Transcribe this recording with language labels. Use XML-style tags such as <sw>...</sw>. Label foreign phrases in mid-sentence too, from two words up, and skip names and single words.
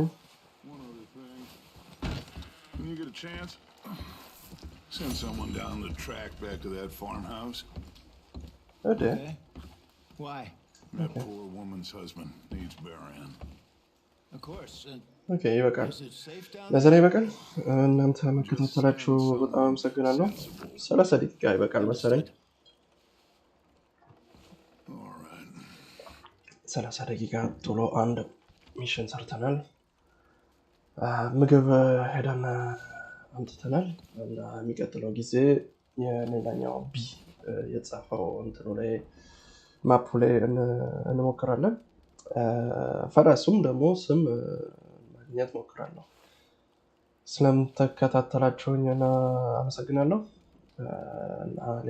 <en>One other thing. When you get a chance, send someone down the track back to that farmhouse. Okay. Why? That poor woman's husband needs burying. Of course.</en> <am>ኦኬ ይበቃል</am> <en>Is it safe down</en> <am>ለዘር ይበቃል እናንተ መከታተላችሁ በጣም አመሰግናለሁ 30 ደቂቃ ይበቃል መሰለኝ</am> <en>All right.</en> <am>30 ደቂቃ ቶሎ አንድ ሚሽን ሰርተናል ምግብ ሄደን አምጥተናል እና የሚቀጥለው ጊዜ የሌላኛው ቢ የተጻፈው እንትኑ ላይ ማፑ ላይ እንሞክራለን ፈራሱም ደግሞ ስም ማግኘት ሞክራለሁ ስለምትከታተላችሁኝ እና አመሰግናለሁ እና</am>